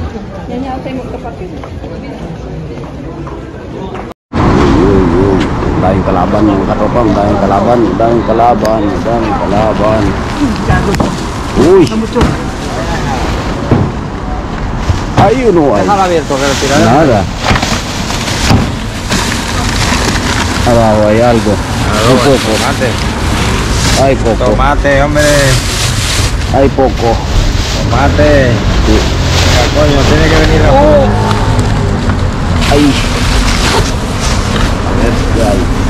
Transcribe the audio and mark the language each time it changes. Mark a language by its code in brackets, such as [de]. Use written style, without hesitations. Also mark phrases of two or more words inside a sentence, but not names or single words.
[tl] Yan yata yung magkapatid. Daming kalaban mga katropang, daming kalaban. Uy! Ayun o ay. [es] Nada. Abajo hay algo. Un poco. Hay poco. Tomate, hombre. Hay poco. Tomate. Sí. Ya, coño, tiene que venir a Ay. A ver, ¿qué hay?